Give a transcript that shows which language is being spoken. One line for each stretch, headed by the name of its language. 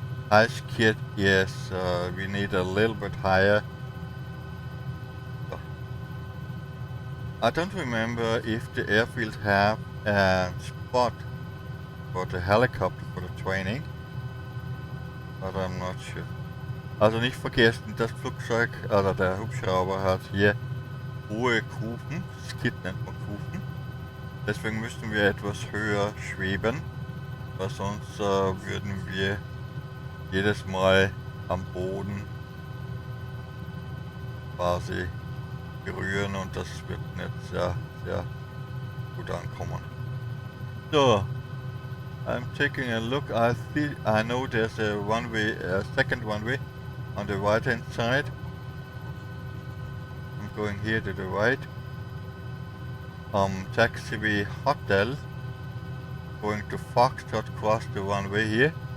English: High skid, yes, we need a little bit higher. I don't remember if the airfield have a spot for the helicopter for the training, but I'm not sure.
German: Also nicht vergessen, das Flugzeug, oder der Hubschrauber hat hier hohe Kufen, Skid nennt man Kufen. Deswegen müssen wir etwas höher schweben, weil sonst würden wir jedes Mal am Boden quasi berühren und das wird nicht sehr, sehr gut ankommen.
English: So, I'm taking a look. I know there's a one-way, second one-way on the right-hand side. I'm going here to the right. Taxiway Hotel. Going to Foxtrot, cross the one-way here.